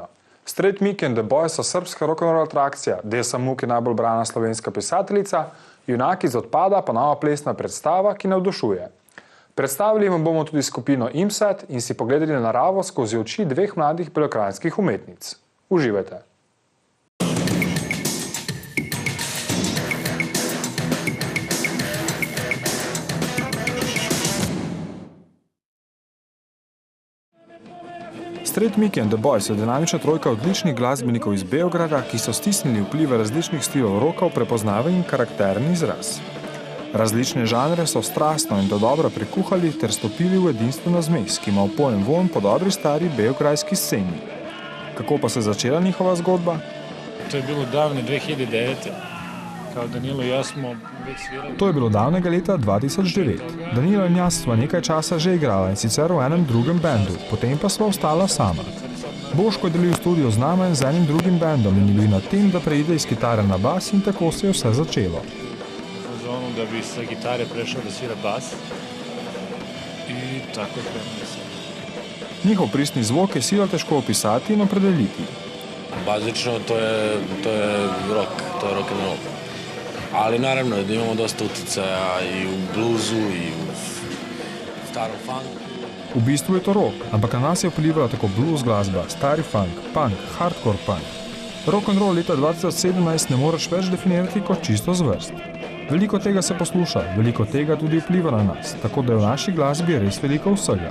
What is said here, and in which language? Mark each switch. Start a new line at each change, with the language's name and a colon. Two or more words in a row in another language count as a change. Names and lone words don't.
Slovenian: Straight Miki and the Boys so srpska rock'n'roll atrakcija, Desa Muk je najbolj brana slovenska pisateljica, Junaki iz odpada pa nova plesna predstava, ki navdušuje. Predstavili vam bomo tudi skupino IMSAT in si pogledali na naravo skozi oči dveh mladih belokranjskih umetnic. Uživajte! Straight Miki and the Boys je dinamična trojka odličnih glasbenikov iz Beograda, ki so stisnili vplive različnih stilov roka v prepoznaven in karakterni izraz. Različne žanre so strastno in dodobra prekuhali ter stopili v edinstveno zmes, ki ima opojen vonj po dobri stari beograjski sceni. Kako pa se začela njihova zgodba?
Serbian: To je bilo davne 2009. Kao Danilo i ja smo već svirali.
Slovenian: To je bilo davnega leta 2009. Danilo in jaz sva nekaj časa že igrala in sicer v enem drugem bendu, potem pa sva ostala sama. Boško je delil studio z nama in z enim drugim bendom in je bil na tem, da preide iz kitare na bas in tako se je vse začelo.
Serbian: Zonu da bi sa gitare prešao da svira bas i tako je krenuo sam.
Slovenian: Njihov pristni zvok je sila težko opisati in opredeliti.
Serbian: Bazično to je rock, to je
English: rock and roll.
Serbian: Ali naravno da imamo dosta uticaja i u bluzu i u starom funku.
Slovenian: V bistvu je to rock, ampak na nas je vplivala tako blues glasba, stari funk, punk, hardcore punk.
English: Rock and roll
Slovenian: leta 2017 ne moreš več definirati kot čisto zvrst. Veliko tega se posluša, veliko tega tudi vpliva na nas, tako da je v naši glasbi res veliko vsega.